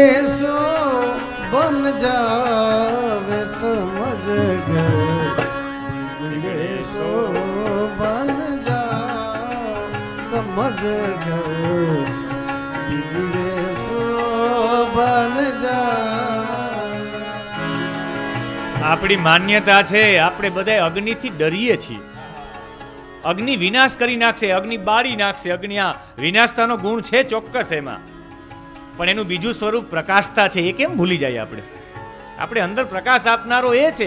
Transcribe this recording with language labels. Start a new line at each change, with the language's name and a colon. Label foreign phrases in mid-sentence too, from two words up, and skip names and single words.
Hindi: सो बन जावे, समझ गए बिगड़े सो बन जावे, समझ गए बिगड़े सो बन जावे.
Gujarati: આપણી માન્યતા છે, આપણે બધા અગ્નિથી ડરીએ છીએ. અગ્નિ વિનાશ કરી નાખશે, અગ્નિ બાળી નાખશે. અગ્નિ આ વિનાશતાનો ગુણ છે ચોક્કસ એમાં, પણ એનું બીજું સ્વરૂપ પ્રકાશતા છે. એ કેમ ભૂલી જાય આપણે? આપણે અંદર પ્રકાશ આપનારો એ છે.